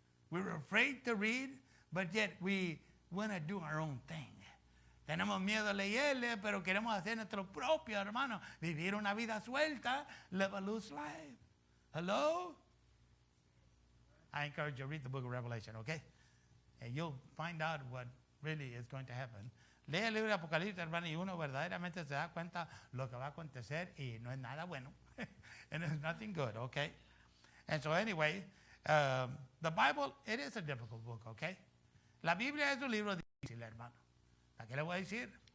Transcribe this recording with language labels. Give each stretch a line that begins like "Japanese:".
English: We're afraid to read, but yet we want to do our own thing.
Spanish: Tenemos miedo a leerle, pero queremos hacer nuestro propio, hermano. Vivir una vida suelta,
English: live a loose life. Hello? I encourage you to read the book of Revelation, okay? And you'll find out what really is going to happen.
Spanish: Lee el libro de Apocalipsis, hermano, y uno verdaderamente se da cuenta lo que va a acontecer y no es nada bueno.
English: And it's nothing good, okay? And so anyway, the Bible, it is a difficult book, okay?
Spanish: La Biblia es un libro difícil, hermano. ¿A qué le voy a decir?